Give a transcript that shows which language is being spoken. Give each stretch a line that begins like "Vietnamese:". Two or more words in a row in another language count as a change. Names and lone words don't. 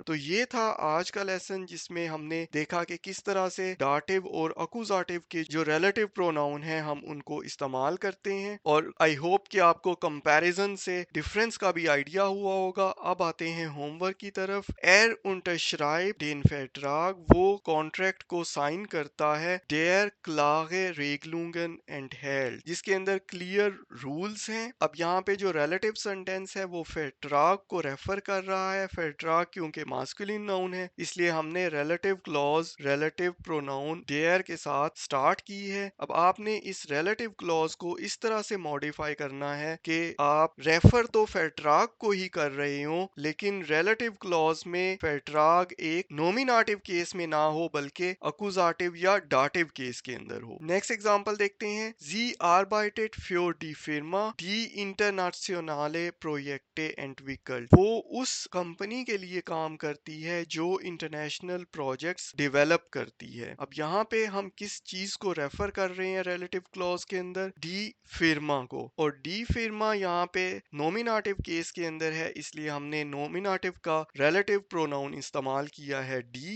Hindi: तो ये था आज का लेसन जिसमें हमने देखा कि किस तरह से डाटिव और अकुजाटिव के जो
English: relative pronoun
Hindi: है हम उनको इस्तेमाल करते हैं। और
English: I hope
Hindi: कि आपको कंपैरिजन से डिफरेंस का भी आइडिया हुआ होगा। अब आते हैं होमवर्क की तरफ।
German: एर unterschreibt den Vertrag,
Hindi: वो कॉन्ट्रैक्ट को साइन करता है।
German: Der klare Regelungen enthält,
Hindi: जिसके अंदर
English: clear rules
Hindi: हैं। अब यहाँ पे जो
English: relative sentence
Hindi: है वो फेट्राग को रेफर कर रहा है। फेट्राग क्योंकि
English: masculine noun
Hindi: है, इसलिए हमने
English: relative clause relative pronoun
Hindi: देयर के साथ स्टार्ट की है। अब आपने इस
English: relative clause
Hindi: को इस तरह से मॉडिफाई करना है कि आप रेफर तो फेट्राग को ही कर रहे हो, लेकिन
English: relative clause
Hindi: में फेट्राग एक
English: nominative case
Hindi: में ना हो बल्कि अकुजाटिव या
English: dative case
Hindi: के अंदर हो।
English: next example
Hindi: देखते हैं।
German: Sie arbeitet für die Firma, die internationale Projekte entwickelt,
Hindi: वो उस कंपनी के लिए काम करती है जो
English: international projects develop
Hindi: करती है। अब यहाँ पे हम किस चीज को रेफर कर रहे हैं
English: relative clause
Hindi: के अंदर?
German: die Firma को।
Hindi: और
German: die Firma
Hindi: यहाँ पे
English: nominative case
Hindi: के अंदर है, इसलिए हमने नोमिनेटिव का
English: relative pronoun
Hindi: इस्तेमाल किया है डी।